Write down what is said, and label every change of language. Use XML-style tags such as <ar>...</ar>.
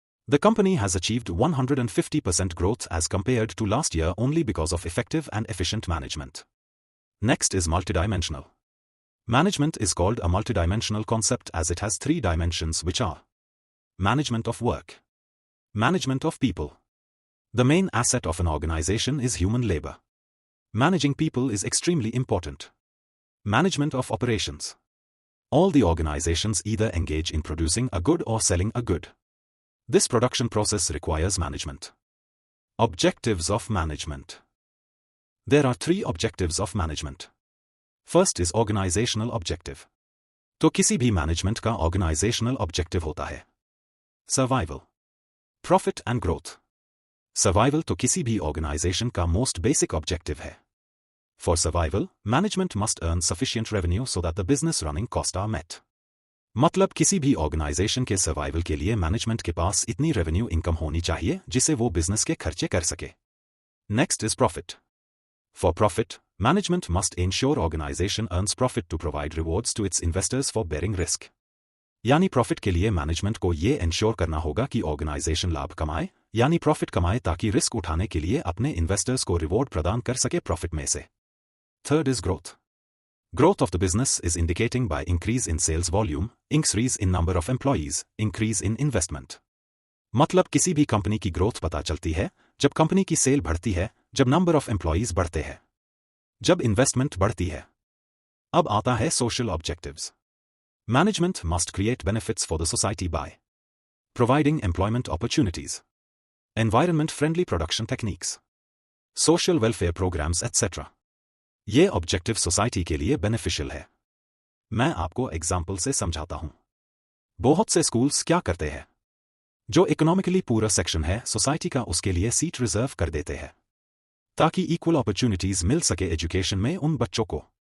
<en>The company has achieved 150% growth as compared to last year only because of effective and efficient management. Next is multidimensional. Management is called a multidimensional concept as it has 3 dimensions which are management of work, management of people. The main asset of an organization is human labor. Managing people is extremely important. Management of operations. All the organizations either engage in producing a good or selling a good. This production process requires management. Objectives of management. There are 3 objectives of management. First is organizational objective.</en> <hi>तो किसी भी management का organisational objective होता है survival, profit and growth. Survival तो किसी भी organisation का मोस्ट बेसिक ऑब्जेक्टिव है।</hi> <en>For survival, management must earn sufficient revenue so that the business running costs are met.</en> <hi>मतलब किसी भी ऑर्गेनाइजेशन के सर्वाइवल के लिए मैनेजमेंट के पास इतनी रेवेन्यू इनकम होनी चाहिए जिसे वो बिजनेस के खर्चे कर सके।</hi> <en>Next is profit. For profit, management must ensure organisation earns profit to provide rewards to its investors for bearing risk.</en> <hi>यानी प्रॉफिट के लिए मैनेजमेंट को ये एंश्योर करना होगा कि ऑर्गेनाइजेशन लाभ कमाए, यानी प्रॉफिट कमाए, ताकि रिस्क उठाने के लिए अपने इन्वेस्टर्स को रिवॉर्ड प्रदान कर सके प्रॉफिट में से।</hi> <en>Third is growth. Growth of the business is indicating by increase in sales volume, increase in number of employees, increase in investment.</en> <hi>मतलब किसी भी कंपनी की ग्रोथ पता चलती है जब कंपनी की सेल बढ़ती है, जब नंबर ऑफ एम्प्लॉयज बढ़ते हैं, जब इन्वेस्टमेंट बढ़ती है। अब आता है social objectives.</hi> <en>Management must create benefits for the society by providing employment opportunities, environment-friendly production techniques, social welfare programs etc.</en> <hi>ये ऑब्जेक्टिव सोसाइटी के लिए बेनिफिशियल है। मैं आपको एग्जाम्पल से समझाता हूं। बहुत से स्कूल्स क्या करते हैं? जो इकोनॉमिकली पूरा सेक्शन है सोसाइटी का उसके लिए सीट रिजर्व कर देते हैं ताकि इक्वल अपॉर्चुनिटीज मिल सके एजुकेशन में उन बच्चों को।</hi>